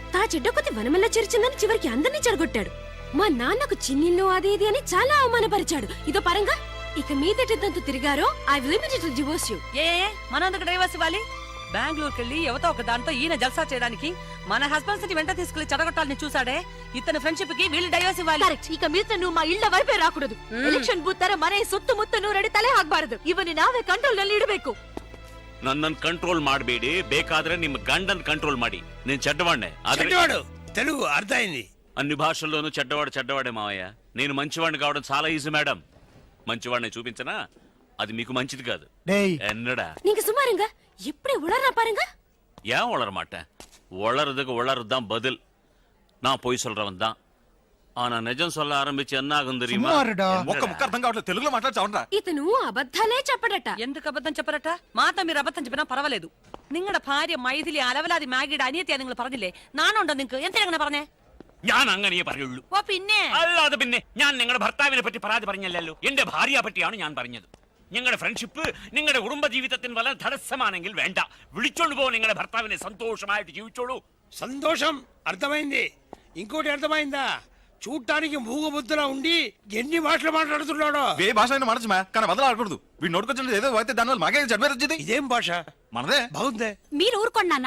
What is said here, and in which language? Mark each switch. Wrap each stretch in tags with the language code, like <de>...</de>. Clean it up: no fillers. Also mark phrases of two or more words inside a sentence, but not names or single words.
<te>తా చెడ్డ కొద్ది వనమల్లా చేర్చిందని చివరికి అందరినీ చెడగొట్టాడు. మా నాన్నకు చిన్నిల్లు అది ఇది అని చాలా అవమానపరిచాడు. ఇదో పరంగా ఇక మీదటంతా తిరిగారో</te> <en>I will immediately divorce you.</en> <te>ఏ మనందుకు డైవర్స్ ఇవ్వాలి? బెంగళూరుకి వెళ్ళి ఎవతో ఒక దాంతో ఈయన జల్సా చేయడానికి మన హస్బెండ్స్ ని వెంట తీసుకెళ్లి చెడగొట్టాలని చూసాడే. ఇతని ఫ్రెండ్షిప్ కి వీళ్ళు డైవర్స్ ఇవ్వాలి.</te> <kn>ಕರೆಕ್ಟ್. ಈಗ ಮಿತ್ರ ನೀವು</kn> <te>మా ఇళ్ళ వైపే రాకూడదు.</te> <kn>ಎಲೆಕ್ಷನ್ ಬೂತ್ ತರ ಮನೆ ಸುತ್ತಮುತ್ತ ನೂರಡಿ ತಲೆ ಹಾಕಬಾರದು. ಇವನ್ನ ನಾವೇ ಕಂಟ್ರೋಲ್ ನಲ್ಲಿ ಇಡಬೇಕು. ನನ್ನನ್ನು ಕಂಟ್ರೋಲ್ ಮಾಡಬೇಡಿ, ಬೇಕಾದ್ರೆ ನಿಮ್ಮ ಗಂಡನ್ ಕಂಟ್ರೋಲ್ ಮಾಡಿ.</kn> <te>నేను చెడ్డవాడినే. చెడ్డవాడు తెలుగు అర్థమైంది. అన్ని భాషల్లోనూ చెడ్డవాడే మావయ్య. నేను మంచివాడిని కావడం చాలా ఈజీ మేడం. మంచివాడిని చూపించనా? అది మీకు మంచిది కాదు.</te> <ta>டேய் என்னடா நீங்க சும்மாருங்க. எப்படி உளறா பாருங்க. ஏன் உளர மாட்டேன்? உளறதுக்கு உளறதுதான் பதில். நான் பொய் சொல்றவன் தான். ஆனா நிஜம் சொல்ல ஆரம்பிச்சு என்ன ஆகும் தெரியுமா? சும்மாருடா.</ta> <te>ఒక్క ముక్క అర్థం కావట్లేదు, తెలుగులో మాట్లాడచావరా? ఇతను అబద్ధాలే చెప్పడట. ఎందుకు అబద్ధం చెప్పరట? మాతో మీరు అబద్ధం చెప్పినా పర్వాలేదు.</te> <ml>നിങ്ങളുടെ ഭാര്യ മൈഥിലി അലവലാതി മാഗിയുടെ അനിയത്തിയാ നിങ്ങൾ പറഞ്ഞില്ലേ? നാണുണ്ടോ നിങ്ങൾക്ക്? എന്തിനാ അങ്ങനെ പറഞ്ഞേ? ഞാൻ അങ്ങനെയേ പറയുള്ളൂ. ഓ പിന്നെ അല്ലാതെ പിന്നെ ഞാൻ നിങ്ങളുടെ ഭർത്താവിനെ പറ്റി പരാതി പറഞ്ഞല്ലോ, എന്റെ ഭാര്യയെ പറ്റിയാണ് ഞാൻ പറഞ്ഞത്. നിങ്ങളുടെ ഫ്രണ്ട്ഷിപ്പ് നിങ്ങളുടെ കുടുംബ ജീവിതത്തിന് വളരെ തടസ്സമാണെങ്കിൽ വേണ്ട, വിളിച്ചോണ്ട് പോ നിങ്ങളുടെ ഭർത്താവിനെ. సంతోషമായിട്ട് ജീവിച്ചോളൂ.</ml> <te>సంతోషం అర్థమైంది. ఇంకోటి అర్థమైందా? చూడటానికి మూగబుద్ధులా ఉండి ఎన్ని భాషలు మాట్లాడుతున్నాడో. ఏ భాష అయినా మనసు కానీ వదలాడకూడదు. వీడు నోటుకొచ్చిన ఏదో అయితే దానివల్ల మాకే జడ్మే వచ్చింది. ఇదేం భాష? మనదే. బాగుందే. మీరు ఊరుకోండి నాన్న.</te>